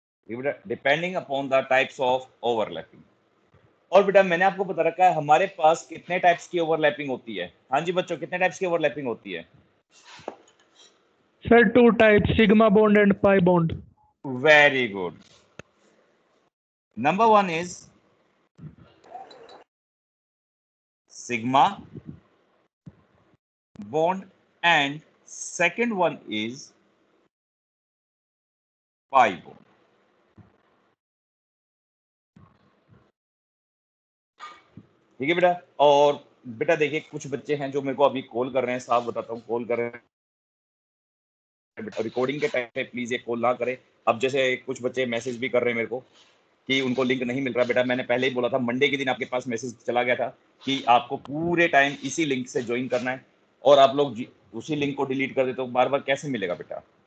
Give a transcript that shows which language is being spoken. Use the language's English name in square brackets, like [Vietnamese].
[English] Depending upon the types of overlapping. [Hindi] और बेटा मैंने आपको बता रखा है हमारे पास कितने टाइप्स की ओवरलैपिंग होती है। हाँ जी बच्चों, कितने टाइप्स की ओवरलैपिंग होती है? [English] Sir 2 types, sigma bond and pi bond. Very good. Number 1 is sigma bond and second one is pi bond. [Hindi] ठीक है बेटा। और बेटा देखिए कुछ बच्चे हैं जो मेरे को अभी कॉल कर रहे हैं, साफ बताता हूँ कॉल कर रहे हैं बेटा, रिकॉर्डिंग के टाइम पे प्लीज ये कॉल ना करें। अब जैसे कुछ बच्चे मैसेज भी कर रहे हैं मेरे को कि उनको लिंक नहीं मिल रहा। बेटा मैंने पहले ही बोला था, मंडे के दिन आपके पास मैसेज चला गया था कि आपको पूरे टाइम इसी लिंक से ज्वाइन करना है, और आप लोग उसी लिंक को डिलीट कर देते हो, बार बार कैसे मिलेगा बेटा?